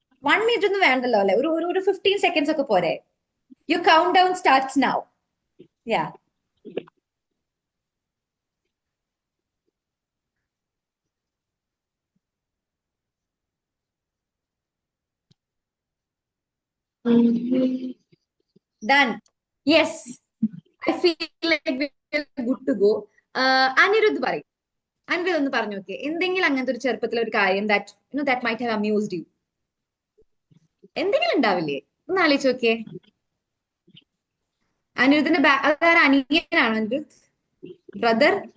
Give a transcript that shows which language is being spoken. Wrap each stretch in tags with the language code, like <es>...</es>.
<ml>1 minute ഒന്നും വേണ്ടല്ലോ അല്ലെ, ഒരു 15 seconds ഒക്കെ പോരെ?</ml> <en>Your countdown starts now. Yeah. Done. Yes. I feel like we're good to go.</en> <ml>Anirudh പറയും. Anirudh ഒന്ന് പറഞ്ഞു നോക്കിയേ. എന്തെങ്കിലും അങ്ങനത്തെ ഒരു ചെറുപ്പത്തിലെ ഒരു കാര്യം</ml> <en>that might have amused you.</en> <ml>എന്തെങ്കിലും ഉണ്ടാവില്ലേ? ഒന്ന് ആലോചിച്ച് നോക്കിയേ. അനിരുദ്ധിന്റെ അതായത് അനിയനാണോ അനിരുദ്ധ്? ബ്രദർ?</ml>